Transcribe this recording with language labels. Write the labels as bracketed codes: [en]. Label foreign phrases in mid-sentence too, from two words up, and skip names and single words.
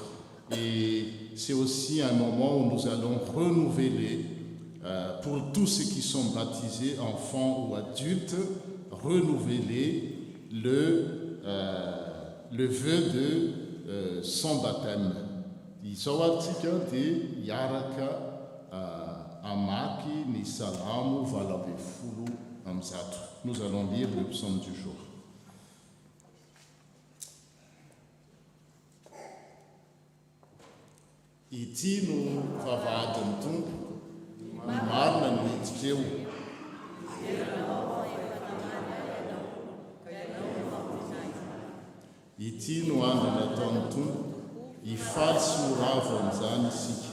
[fr] Et c'est aussi un moment où nous allons renouveler, pour tous ceux qui sont baptisés, enfants ou adultes, renouveler le vœu de son baptême. [mg] Isaoatsika de yaraka amaki ny salamo valabefolo amzato. [fr] Nous allons lire le psaume du jour. [mg] Ity no vavahadin'ny Tompo, ny marina no hiditra eo. Ity no andro nataon'ny Tompo, hifaly sy ho ravo amin'izany isika.